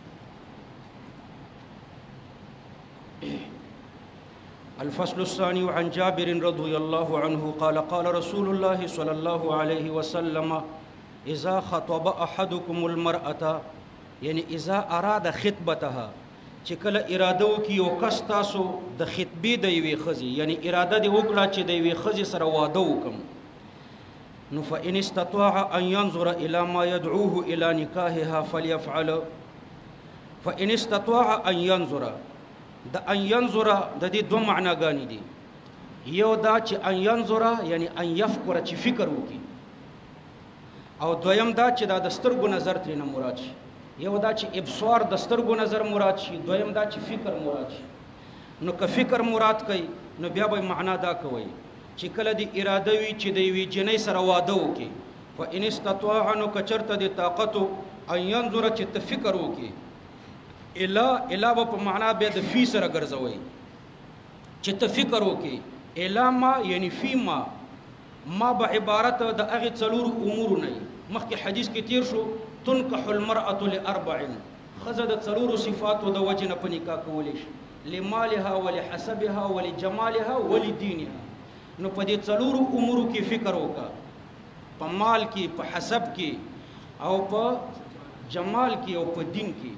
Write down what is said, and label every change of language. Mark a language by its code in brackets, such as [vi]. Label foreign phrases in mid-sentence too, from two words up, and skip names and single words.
[ar] الفصل الثاني عن جابر رضي الله عنه قال قال رسول الله صلى الله عليه وسلم إذا خطب أحدكم المرأة يعني إذا أراد خطبتها [ps] چې کله اراده وکي او کس تاسو د خطبې د یوې ښځې یعنی اراده دې وکړه چې د یوې ښځې سره واده وکم نو [ar] فإن استطاع أن ينظر إلى ما يدعوه إلى نكاحها فليفعل. فإن استطاع أن ينظر [ps] د [ar] ان ينظر [ps] د دې دوه معناګانې دي. یو دا چې [ar] ان ينظر [ps] یعنی [ar] ان يفکر [ps] چې فکر وکي او دویم دا چې دا د سترګو نظر ترې نه مراد شي. یو دا چې ابصار د سترګو نظر مراد شي دویم دا چې فکر مراد شي. نو که فکر مراد کوي نو بیا به معنا دا کوي چې کله د اراده وي چې د یوې جنۍ سره واده وکي [ar] فإن استطاع [ps] نو که چېرته د طاقت [ar] ان ينظر [ps] چې ته فکر وکي الا په معنا به د فی سره ګرځوي چې ته فکر وکي [ar] الا ما [ps] یعنی [ar] فی ما [ps] به عبارت د هغې څلورو امورو نه مخکې حدیث کې تیر شو [ar] تنکح المرأة لأربع [ps] ښځه د څلورو صفاتو د وجې نه په نکاح کولی شي [ar] لمالها ولحسبها ولجمالها ولدینها. [ps] نو په دې څلورو امورو کې فکر وکړه په مال کې په حسب کې او په جمال کې او په دین کې.